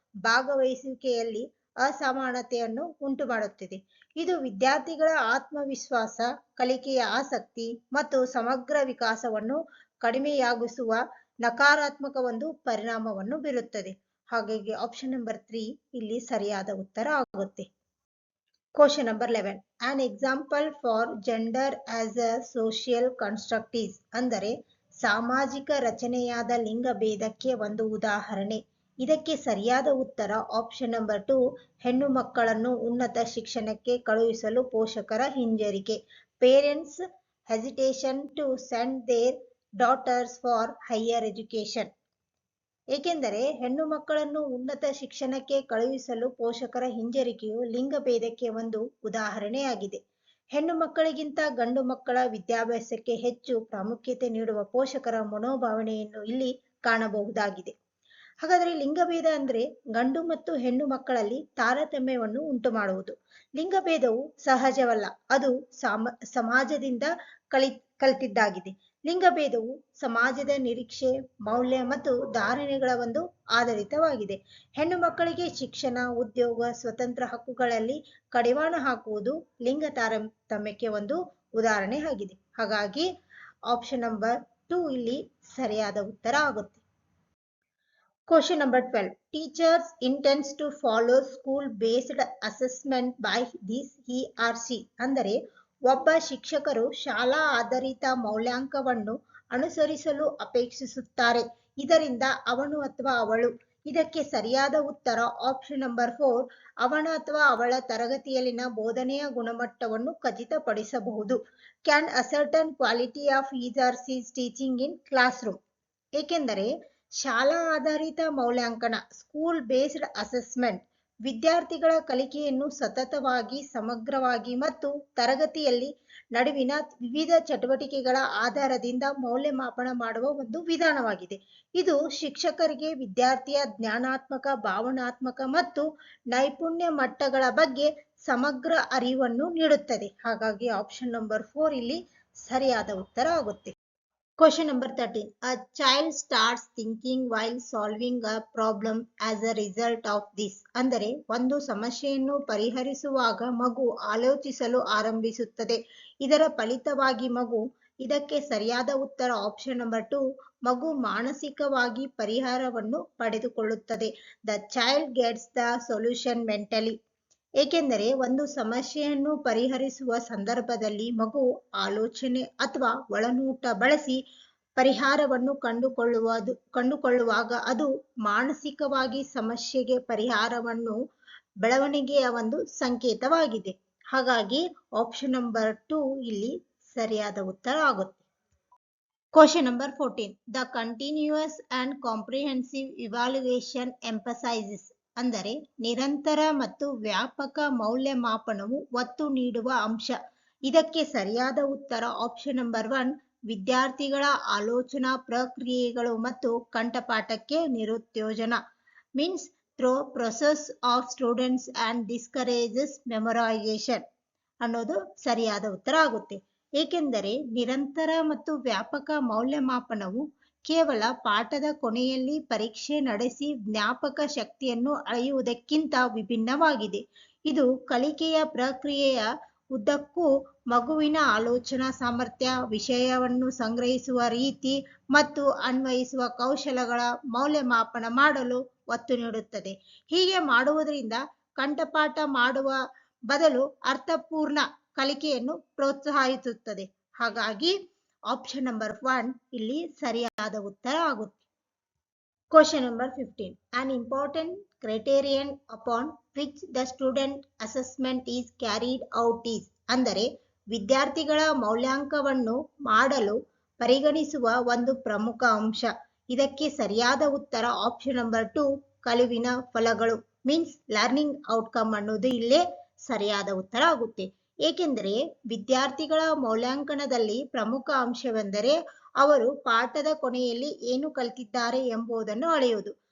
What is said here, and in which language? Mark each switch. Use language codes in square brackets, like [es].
[kn] ಭಾಗವಹಿಸುವಿಕೆಯಲ್ಲಿ ಅಸಮಾನತೆಯನ್ನು ಉಂಟುಮಾಡುತ್ತಿದೆ. ಇದು ವಿದ್ಯಾರ್ಥಿಗಳ ಆತ್ಮವಿಶ್ವಾಸ, ಕಲಿಕೆಯ ಆಸಕ್ತಿ ಮತ್ತು ಸಮಗ್ರ ವಿಕಾಸವನ್ನು ಕಡಿಮೆಯಾಗಿಸುವ ನಕಾರಾತ್ಮಕ ಒಂದು ಪರಿಣಾಮವನ್ನು ಬೀರುತ್ತದೆ. ಹಾಗಾಗಿ ಆಪ್ಷನ್ ನಂಬರ್ 3 ಇಲ್ಲಿ ಸರಿಯಾದ ಉತ್ತರ ಆಗುತ್ತೆ. [en] Question number 11. An example for gender as a social construct is [kn] ಅಂದರೆ ಸಾಮಾಜಿಕ ರಚನೆಯಾದ ಲಿಂಗಭೇದಕ್ಕೆ ಒಂದು ಉದಾಹರಣೆ. ಇದಕ್ಕೆ ಸರಿಯಾದ ಉತ್ತರ ಆಪ್ಷನ್ ನಂಬರ್ 2 ಹೆಣ್ಣು ಮಕ್ಕಳನ್ನು ಉನ್ನತ ಶಿಕ್ಷಣಕ್ಕೆ ಕಳುಹಿಸಲು ಪೋಷಕರ ಹಿಂಜರಿಕೆ. [en] Parents hesitation to send their daughters for higher education. [kn] ಏಕೆಂದರೆ ಹೆಣ್ಣು ಮಕ್ಕಳನ್ನು ಉನ್ನತ ಶಿಕ್ಷಣಕ್ಕೆ ಕಳುಹಿಸಲು ಪೋಷಕರ ಹಿಂಜರಿಕೆಯು ಲಿಂಗಭೇದಕ್ಕೆ ಒಂದು ಉದಾಹರಣೆಯಾಗಿದೆ. ಹೆಣ್ಣು ಮಕ್ಕಳಿಗಿಂತ ಗಂಡು ಮಕ್ಕಳ ವಿದ್ಯಾಭ್ಯಾಸಕ್ಕೆ ಹೆಚ್ಚು ಪ್ರಾಮುಖ್ಯತೆ ನೀಡುವ ಪೋಷಕರ ಮನೋಭಾವನೆಯನ್ನು ಇಲ್ಲಿ ಕಾಣಬಹುದಾಗಿದೆ. ಹಾಗಾದರೆ ಲಿಂಗಭೇದ ಅಂದ್ರೆ ಗಂಡು ಮತ್ತು ಹೆಣ್ಣು ಮಕ್ಕಳಲ್ಲಿ ತಾರತಮ್ಯವನ್ನು ಉಂಟು ಮಾಡುವುದು. ಲಿಂಗಭೇದವು ಸಹಜವಲ್ಲ, ಅದು ಸಮಾಜದಿಂದ ಕಲಿತಿದ್ದಾಗಿದೆ. ಲಿಂಗಭೇದವು ಸಮಾಜದ ನಿರೀಕ್ಷೆ, ಮೌಲ್ಯ ಮತ್ತು ಧಾರಣೆಗಳ ಒಂದು ಆಧಾರಿತವಾಗಿದೆ. ಹೆಣ್ಣು ಮಕ್ಕಳಿಗೆ ಶಿಕ್ಷಣ, ಉದ್ಯೋಗ, ಸ್ವತಂತ್ರ ಹಕ್ಕುಗಳಲ್ಲಿ ಕಡಿವಾಣ ಹಾಕುವುದು ಲಿಂಗ ತಾರತಮ್ಯಕ್ಕೆ ಒಂದು ಉದಾಹರಣೆ ಆಗಿದೆ. ಹಾಗಾಗಿ ಆಪ್ಷನ್ ನಂಬರ್ 2 ಇಲ್ಲಿ ಸರಿಯಾದ ಉತ್ತರ ಆಗುತ್ತೆ. [en] Question number 12. Teachers intends to follow school-based assessment by this he or she. [kn] ಅಂದರೆ ಒಬ್ಬ ಶಿಕ್ಷಕರು ಶಾಲಾ ಆಧಾರಿತ ಮೌಲ್ಯಾಂಕನವನ್ನು ಅನುಸರಿಸಲು ಅಪೇಕ್ಷಿಸುತ್ತಾರೆ. ಇದರಿಂದ ಅವನು ಅಥವಾ ಅವಳು. ಇದಕ್ಕೆ ಸರಿಯಾದ ಉತ್ತರ ಆಪ್ಷನ್ ನಂಬರ್ 4 ಅವನ ಅಥವಾ ಅವಳ ತರಗತಿಯಲ್ಲಿನ ಬೋಧನೆಯ ಗುಣಮಟ್ಟವನ್ನು ಖಚಿತಪಡಿಸಬಹುದು. [en] Can ascertain quality of his or she's teaching in classroom. [kn] ಏಕೆಂದರೆ ಶಾಲಾ ಆಧಾರಿತ ಮೌಲ್ಯಾಂಕನ [en] school based assessment [kn] ವಿದ್ಯಾರ್ಥಿಗಳ ಕಲಿಕೆಯನ್ನು ಸತತವಾಗಿ, ಸಮಗ್ರವಾಗಿ ಮತ್ತು ತರಗತಿಯಲ್ಲಿ ನಡುವಿನ ವಿವಿಧ ಚಟುವಟಿಕೆಗಳ ಆಧಾರದಿಂದ ಮೌಲ್ಯಮಾಪನ ಮಾಡುವ ಒಂದು ವಿಧಾನವಾಗಿದೆ. ಇದು ಶಿಕ್ಷಕರಿಗೆ ವಿದ್ಯಾರ್ಥಿಯ ಜ್ಞಾನಾತ್ಮಕ, ಭಾವನಾತ್ಮಕ ಮತ್ತು ನೈಪುಣ್ಯ ಮಟ್ಟಗಳ ಬಗ್ಗೆ ಸಮಗ್ರ ಅರಿವನ್ನು ನೀಡುತ್ತದೆ. ಹಾಗಾಗಿ ಆಪ್ಷನ್ ನಂಬರ್ 4 ಇಲ್ಲಿ ಸರಿಯಾದ ಉತ್ತರ ಆಗುತ್ತೆ. [en] Question number 13. A child starts thinking while solving a problem as a result of this. [kn] ಅಂದರೆ ಒಂದು ಸಮಸ್ಯೆಯನ್ನು ಪರಿಹರಿಸುವಾಗ ಮಗು ಆಲೋಚಿಸಲು ಆರಂಭಿಸುತ್ತದೆ. ಇದರ ಫಲಿತವಾಗಿ ಮಗು. ಇದಕ್ಕೆ ಸರಿಯಾದ ಉತ್ತರ ಆಪ್ಷನ್ ನಂಬರ್ 2 ಮಗು ಮಾನಸಿಕವಾಗಿ ಪರಿಹಾರವನ್ನು ಪಡೆದುಕೊಳ್ಳುತ್ತದೆ. [en] The child gets the solution mentally. [kn] ಏಕೆಂದರೆ ಒಂದು ಸಮಸ್ಯೆಯನ್ನು ಪರಿಹರಿಸುವ ಸಂದರ್ಭದಲ್ಲಿ ಮಗು ಆಲೋಚನೆ ಅಥವಾ ಒಳನೋಟ ಬಳಸಿ ಪರಿಹಾರವನ್ನು ಕಂಡುಕೊಳ್ಳುವಾಗ ಅದು ಮಾನಸಿಕವಾಗಿ ಸಮಸ್ಯೆಗೆ ಪರಿಹಾರವನ್ನು ಬೆಳವಣಿಗೆಯ ಒಂದು ಸಂಕೇತವಾಗಿದೆ. ಹಾಗಾಗಿ ಆಪ್ಷನ್ ನಂಬರ್ 2 ಇಲ್ಲಿ ಸರಿಯಾದ ಉತ್ತರ ಆಗುತ್ತೆ. [en] Question number 14. The continuous and comprehensive evaluation emphasizes. [kn] ಅಂದರೆ ನಿರಂತರ ಮತ್ತು ವ್ಯಾಪಕ ಮೌಲ್ಯಮಾಪನವು ಒತ್ತು ನೀಡುವ ಅಂಶ. ಇದಕ್ಕೆ ಸರಿಯಾದ ಉತ್ತರ ಆಪ್ಷನ್ ನಂಬರ್ 1 ವಿದ್ಯಾರ್ಥಿಗಳ ಆಲೋಚನಾ ಪ್ರಕ್ರಿಯೆಗಳು ಮತ್ತು ಕಂಠಪಾಠಕ್ಕೆ ನಿರುತ್ತೇಜನ. [en] means through process of students and discourages memorization [kn] ಅನ್ನೋದು ಸರಿಯಾದ ಉತ್ತರ ಆಗುತ್ತೆ. ಏಕೆಂದರೆ ನಿರಂತರ ಮತ್ತು ವ್ಯಾಪಕ ಮೌಲ್ಯಮಾಪನವು ಕೇವಲ ಪಾಠದ ಕೊನೆಯಲ್ಲಿ ಪರೀಕ್ಷೆ ನಡೆಸಿ ಜ್ಞಾಪಕ ಶಕ್ತಿಯನ್ನು ಅಳೆಯುವುದಕ್ಕಿಂತ ವಿಭಿನ್ನವಾಗಿದೆ. ಇದು ಕಲಿಕೆಯ ಪ್ರಕ್ರಿಯೆಯ ಉದ್ದಕ್ಕೂ ಮಗುವಿನ ಆಲೋಚನಾ ಸಾಮರ್ಥ್ಯ, ವಿಷಯವನ್ನು ಸಂಗ್ರಹಿಸುವ ರೀತಿ ಮತ್ತು ಅನ್ವಯಿಸುವ ಕೌಶಲಗಳ ಮೌಲ್ಯಮಾಪನ ಮಾಡಲು ಒತ್ತು ನೀಡುತ್ತದೆ. ಹೀಗೆ ಮಾಡುವುದರಿಂದ ಕಂಠಪಾಠ ಮಾಡುವ ಬದಲು ಅರ್ಥಪೂರ್ಣ ಕಲಿಕೆಯನ್ನು ಪ್ರೋತ್ಸಾಹಿಸುತ್ತದೆ. ಹಾಗಾಗಿ ಆಪ್ಷನ್ ನಂಬರ್ 1 ಇಲ್ಲಿ ಸರಿಯಾದ ಉತ್ತರ ಆಗುತ್ತೆ. [en] Question number 15. An important criterion upon which the student assessment is carried out is. [kn] ಅಂದರೆ ವಿದ್ಯಾರ್ಥಿಗಳ ಮೌಲ್ಯಾಂಕನವನ್ನು ಮಾಡಲು ಪರಿಗಣಿಸುವ ಒಂದು ಪ್ರಮುಖ ಅಂಶ. ಇದಕ್ಕೆ ಸರಿಯಾದ ಉತ್ತರ ಆಪ್ಷನ್ ನಂಬರ್ 2 ಕಲಿವಿನ ಫಲಗಳು. [en] means learning outcome [kn] ಅನ್ನೋದು ಇಲ್ಲೇ ಸರಿಯಾದ ಉತ್ತರ ಆಗುತ್ತೆ. ಏಕೆಂದರೆ ವಿದ್ಯಾರ್ಥಿಗಳ ಮೌಲ್ಯಾಂಕನದಲ್ಲಿ ಪ್ರಮುಖ ಅಂಶವೆಂದರೆ ಅವರು ಪಾಠದ ಕೊನೆಯಲ್ಲಿ ಏನು ಕಲಿತಿದ್ದಾರೆ ಎಂಬುದನ್ನು ಅಳೆಯುವುದು.